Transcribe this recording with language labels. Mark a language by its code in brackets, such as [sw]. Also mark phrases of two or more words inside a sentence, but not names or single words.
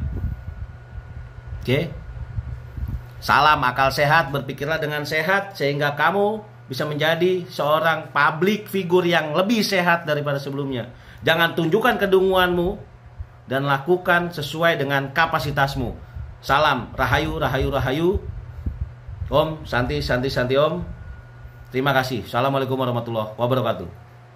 [id] Oke? Salam akal sehat, berpikirlah dengan sehat sehingga kamu bisa menjadi seorang [en] public figure [id] yang lebih sehat daripada sebelumnya. Jangan tunjukkan kedunguanmu dan lakukan sesuai dengan kapasitasmu. Salam, rahayu, rahayu, rahayu. [sa] ॐ शान्तिः शान्तिः शान्तिः ॐ. [id] Terima kasih. [ar] السلام عليكم ورحمة الله وبركاته.